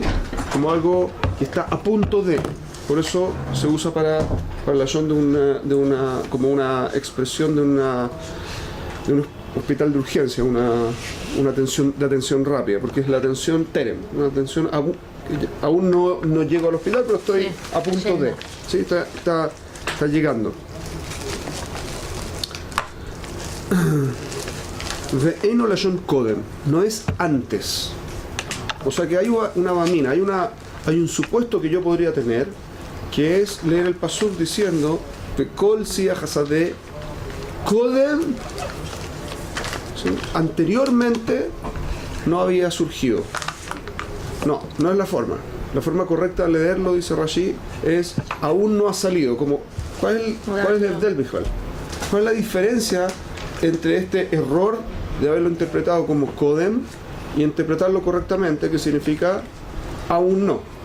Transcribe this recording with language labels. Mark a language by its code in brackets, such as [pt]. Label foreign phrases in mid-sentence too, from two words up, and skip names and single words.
[es] Como algo que está a punto de. Por eso se usa para el lashon como una expresión de un hospital de urgencia, una atención rápida, porque es la atención terem, una atención aún no llego al hospital, pero estoy a punto de. ¿Sí? Está llegando. [he] ואינו לשון קודם, [es] no es antes. O sea que hay una bamina, hay un supuesto que yo podría tener, que es leer el pasuk diciendo [he] כל שיח השדה קודם, [es] ¿sí? Anteriormente no había surgido. No es la forma. La forma correcta de leerlo, dice Rashi, es aún no ha salido. ¿Cuál es el del Bijal? ¿Cuál es la diferencia entre este error de haberlo interpretado como Kodem y interpretarlo correctamente, que significa aún no?